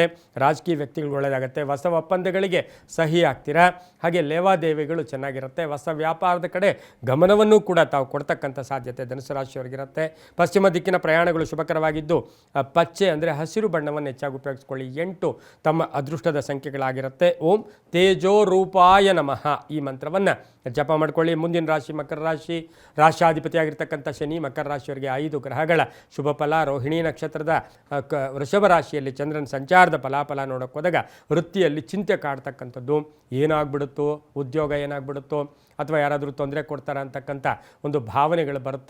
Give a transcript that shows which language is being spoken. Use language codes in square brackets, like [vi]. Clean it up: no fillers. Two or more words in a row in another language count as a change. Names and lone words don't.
[kn] ರಾಜಕೀಯ ವ್ಯಕ್ತಿಗಳು ಒಳ್ಳೆಯದಾಗುತ್ತೆ. ಹೊಸ ಒಪ್ಪಂದಗಳಿಗೆ ಸಹಿ ಆಗ್ತೀರಾ. ಹಾಗೆ ಲೇವಾದೇವಿಗಳು ಚೆನ್ನಾಗಿರುತ್ತೆ. ಹೊಸ ವ್ಯಾಪಾರದ ಕಡೆ ಗಮನವನ್ನು ಕೂಡ ತಾವು ಕೊಡ್ತಕ್ಕಂಥ ಸಾಧ್ಯತೆ ಧನುಸು ರಾಶಿಯವರಿಗಿರುತ್ತೆ. ಪಶ್ಚಿಮ ದಿಕ್ಕಿನ ಪ್ರಯಾಣಗಳು ಶುಭಕರವಾಗಿದ್ದು ಪಚ್ಚೆ ಅಂದರೆ ಹಸಿರು ಬಣ್ಣವನ್ನು ಹೆಚ್ಚಾಗಿ ಉಪಯೋಗಿಸ್ಕೊಳ್ಳಿ. 8 ತಮ್ಮ ಅದೃಷ್ಟದ ಸಂಖ್ಯೆಗಳಾಗಿರುತ್ತೆ. [sa] ಓಂ ತೇಜೋ ರೂಪಾಯ ನಮಃ [kn] ಈ ಮಂತ್ರವನ್ನು ಜಪ ಮಾಡ್ಕೊಳ್ಳಿ. ಮುಂದಿನ ರಾಶಿ ಮಕರ ರಾಶಿ, ರಾಶಿಯಾಧಿಪತಿ ಆಗಿರ್ತಕ್ಕಂಥ ಶನಿ. ಮಕರ ರಾಶಿಯವರಿಗೆ 5 ಗ್ರಹಗಳ ಶುಭ ಫಲ. ರೋಹಿಣಿ ನಕ್ಷತ್ರದ ವೃಷಭ ರಾಶಿಯಲ್ಲಿ ಚಂದ್ರನ ಸಂಚಾರದ ಫಲಾಫಲ ನೋಡೋಕೆ ಹೋದಾಗ ವೃತ್ತಿಯಲ್ಲಿ ಚಿಂತೆ ಕಾಡ್ತಕ್ಕಂಥದ್ದು. ಏನಾಗ್ಬಿಡುತ್ತೋ, ಉದ್ಯೋಗ ಏನಾಗ್ಬಿಡುತ್ತೋ, ಅಥವಾ ಯಾರಾದರೂ ತೊಂದರೆ ಕೊಡ್ತಾರೆ ಅಂತಕ್ಕಂಥ ಒಂದು ಭಾವನೆಗಳು ಬರುತ್ತೆ.